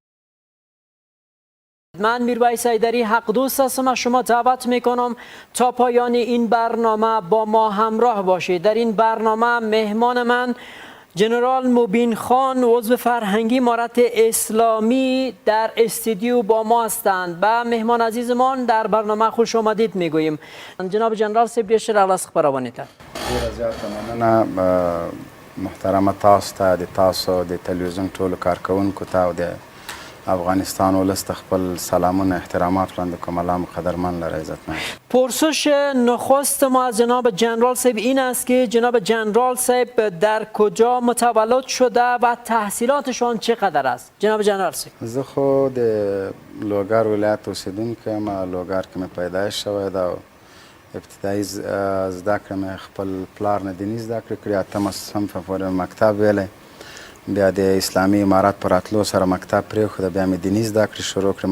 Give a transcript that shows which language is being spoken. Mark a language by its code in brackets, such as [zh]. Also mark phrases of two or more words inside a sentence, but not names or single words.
[fa] من میرویس حیدری حق دوست هستم و شما دعوت میکنم تا پایان این برنامه با ما همراه باشید. در این برنامه مهمان من جنرال مبین خان، عضو فرهنگی امارت اسلامی در استودیو با ما هستند. به مهمان عزیزمان در برنامه خوش آمدید میگوییم. [ps] جناب جنرال صاحب ډیر راغلاست خبرونه ته. ډیره زیاته مننه محترمه تاسو ته، د تاسو د تلویزیون ټولو کارکوونکو ته او د افغانستان ولس ته خپل سلامونه احترامات وړاندې کوم. الله مو قدرمن لري، عزتمند. [fa] پرسش نخست ما از جناب جنرال صاحب این است که جناب جنرال صاحب در کجا متولد شده و تحصیلاتشان چقدر است؟ جناب جنرال صاحب. [ps] زه خو د لوګر ولایت اوسیدونکی یم. لوګر کې مې پیدایش شوی ده. ابتدایي زده کړې مې خپل پلار نه دیني زده کړې کړې. اتمه صنفه پورې مکتب ویلی، بیا د اسلامي امارت په راتلو سره مکتب پرېښوده، بیا مې دیني زده کړې شروع کړې.